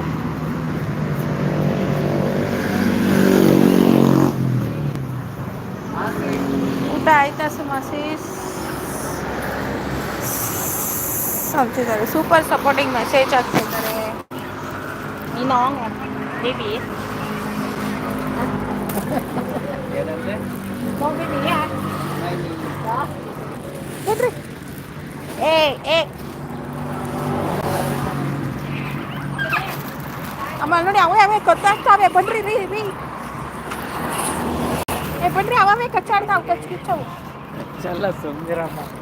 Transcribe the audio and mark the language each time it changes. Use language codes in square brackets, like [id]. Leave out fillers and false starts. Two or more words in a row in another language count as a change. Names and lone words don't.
[kn] ಊಟ ಆಯ್ತಾ ಸುಮಾ ಸಿಸ್ ಅಂತಿದ್ದಾರೆ. [en] super supporting message [kn] ಆಗ್ತಾ ಇದ್ದಾರೆ. [th] มีน้องอ่ะเบบี [kn] ಏನಂದ್ರೆ [th] น้องเบบีอ่ะ ไม่มี เหรอ [kn] ನೋಡ್ರಿ ಏ ಏ ಅಮ್ಮ ನೋಡಿ, ಅವೇ ಕಚ್ಚಾಡ್ತಾವೆ. ಬನ್ರಿ ರೀ ರೀ ಬನ್ರಿ, ಅವೇ ಕಚ್ಚಾಡ್ತಾವೆ, ಕಿಚ್ಚವು. ಚಲ್ಲ ಸುಂದಿರಮ್ಮ.